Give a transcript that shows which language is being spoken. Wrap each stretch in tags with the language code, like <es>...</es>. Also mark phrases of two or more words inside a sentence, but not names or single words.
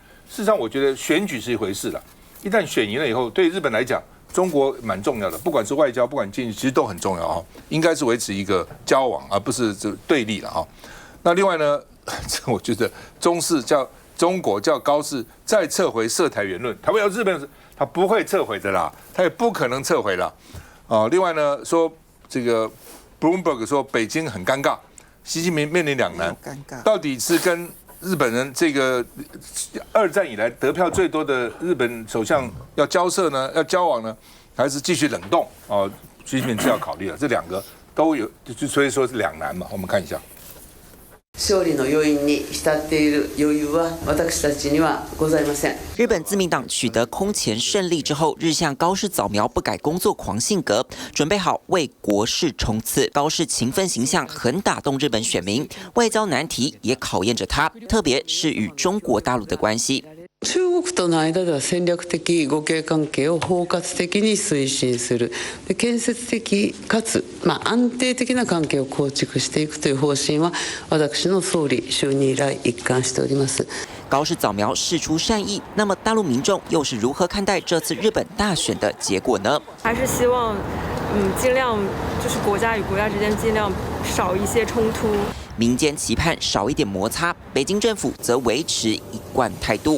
<zh>事实上，我觉得选举是一回事了，一旦选赢了以后，对日本来讲，中国蛮重要的，不管是外交，不管经济，其实都很重要应该是维持一个交往，而不是对立了那另外呢，我觉得中国叫高市再撤回涉台言论，他会要日本，他不会撤回的啦，他也不可能撤回了另外呢，说这个 Bloomberg 说北京很尴尬，习近平面临两难，到底是跟日本人这个 2战以来得票最多的日本首相要交涉呢，要交往呢，还是继续冷冻习近平是要考虑了，这两个都有，所以说是两难嘛。我们看一下。</zh> <ja>勝利の要因に浸っている余裕は私たちにはございません。</ja> <zh>日本自民党取得空前胜利之后，日向高市早苗不改工作狂性格，准备好为国事冲刺。高市勤奋形象很打动日本选民，外交难题也考验着他，特别是与中国大陆的关系。</zh> <ja>中国との間では戦略的互恵関係を包括的に推進する、建設的かつ安定的な関係を構築していくという方針は私の総理就任以来一貫しております。</ja> <zh>高市早苗释出善意，那么大陆民众又是如何看待这次日本大选的结果呢？还是希望，尽量就是国家与国家之间尽量少一些冲突。民间期盼少一点摩擦，北京政府则维持一贯态度。</zh>